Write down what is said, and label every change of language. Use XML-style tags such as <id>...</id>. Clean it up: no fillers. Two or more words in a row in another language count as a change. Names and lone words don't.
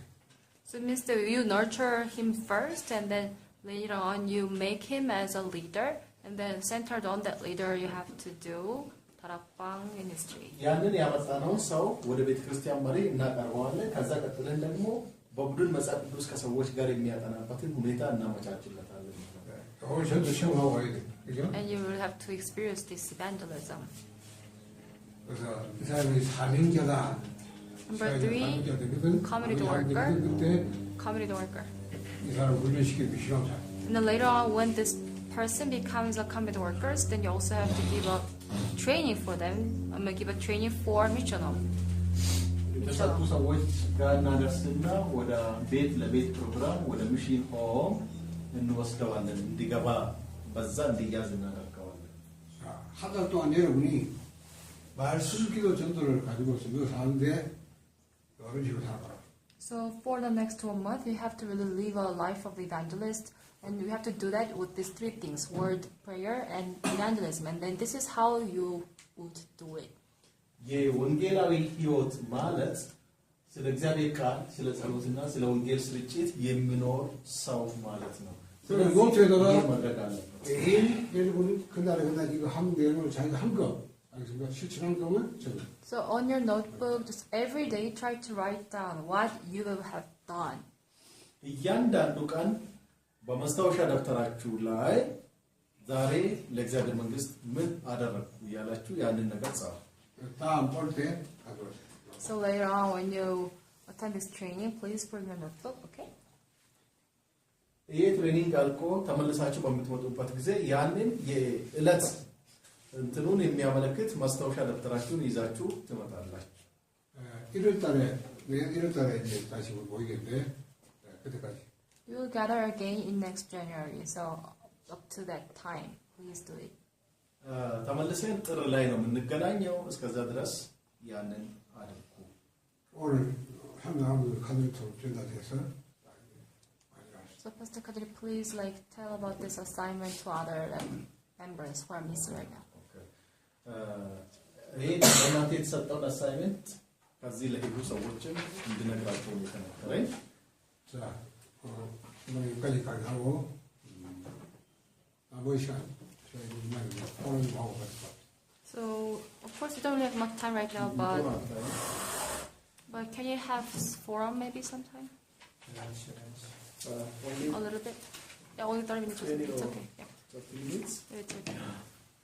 <en>So it means that you nurture him first, and then later on you make him as a leader, and then centered on that leader you have to do 다락방 ministry.</en> <am>ያንን ያመጣነውን ሰው ወደ ቤተ ክርስቲያን መሪ እናቀርበዋለን። ከዛ ቀጥለን ደግሞ በቡድን መጽሐፍ ቅዱስ ከሰዎች ጋር የሚያጠናበትን ሁኔታ እናመቻችለታለን።</am> <ko>오늘 전도 시험하고 가야 돼. 그죠?</ko> <en>And you will have to experience this evangelism.</en> <ko>그래서 이 사람이 사명자다.</ko> <en>Number 3, community worker.</en> <ko>그때</ko> <en>community worker.</en> <ko>이 사람 훈련시키는 게 시간차.</ko> <en>And then later on, when this person becomes a community workers, then you also have to give a training for them. I'm gonna give a training for missional.</en> <am>የተሰጡ ሰዎች ጋር እናደርስና ወደ ቤት ለቤት ፕሮግራም ወደ</am> <en>mission home</en> <am>እንወስደዋለን። እንዲገባ በዛ እንዲያዝ እናደርገዋለን።</am> <ko>한 달 동안 여러분이 말씀 기도 전도를 가지고서 그 사는데 이런 식으로 살아봐라.</ko> <en>So for the next 1 month, you have to really live a life of evangelist, and you have to do that with these 3 things: word, prayer, and evangelism. And then this is how you would do it.</en> <am>የወንጌላዊ ህይወት ማለት ስለ እግዚአብሔር ቃል ስለ ጸሎትና ስለ ወንጌል ስርጭት የሚኖር ሰው ማለት ነው።</am> <ko>그럼 노트에다가</ko> <am>ማድረግ አለበት።</am> <ko>매일 여러분 그날에 이거 한 내용을 자기가 한 거, 알겠습니까? 실천한 거면 적어.</ko> <en>So on your notebook, just every day try to write down what you will have done.</en> <am>እያንዳንዱ ቀን በመስታወሻ ደብተራችሁ ላይ ዛሬ ለእግዚአብሔር መንግስት ምን አደረግኩ እያላችሁ ያንን ነገር ጻፉ።</am> <ko>다음 볼 때 가져오세요.</ko> <en>So later on, when you attend this training, please bring your notebook, okay?</en> <am>ይሄ ትሬኒንግ አልቆ ተመልሳችሁ በምትመጡበት ጊዜ ያንን የዕለት እንትኑን የሚያመለክት ማስታወሻ ደብተራችሁን ይዛችሁ ትመጣላችሁ።</am> <ko>1월 달에 이제 다시 모이겠는데 그때까지.</ko> <en>We will gather again in next January. So up to that time, please do it.</en> <am>ተመልሰን ጥር ላይ ነው የምንገናኘው። እስከዛ ድረስ ያንን አድርጉ።</am> <ko>오늘 한나무 카드부터 전달해서</ko> <en>So Pastor Kadri, please tell about this assignment to other members who are missing right now.</en> <am>ይሄ ለእናንተ የተሰጠውን አሳይመንት ከዚህ ለሄዱ ሰዎችም እንድነግራቸው የተነገረኝ።</am> <ko>자, 오늘 여기까지 하고 나머지 시간 저희 포럼하고 같이.</ko> <en>So of course we don't really have much time right now, but can you have forum maybe sometime? A little bit. Yeah, only 30 minutes. It's okay. Yeah. 30 minutes. It's okay.</en>